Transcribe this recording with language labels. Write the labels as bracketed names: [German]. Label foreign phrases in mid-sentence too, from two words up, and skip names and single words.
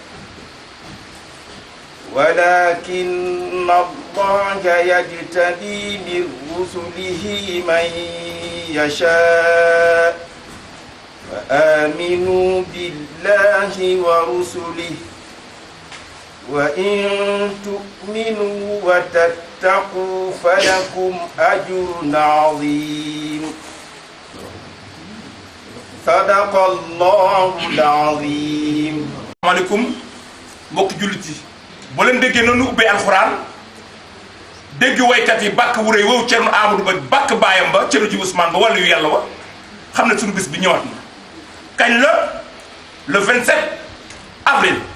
[Arabic] ولكن الله يجتبي من رسله من يشاء فآمنوا بالله ورسله وإن تؤمنوا وتتقوا فلكم أجر عظيم صدق الله العظيم. [Wolof] Asalaamaaleykum mbokki jullit yi boo leen déggee noonu ubbee alxuraan dégg waykat yi bàkk wu rëy wow Thierno Amadou Ba bàkk baayam ba Thierno Djibi Ousmane ba wàllu yu yàlla wa xam ne suñu bis bi ñëwaat na kañ la [French] le 27 avril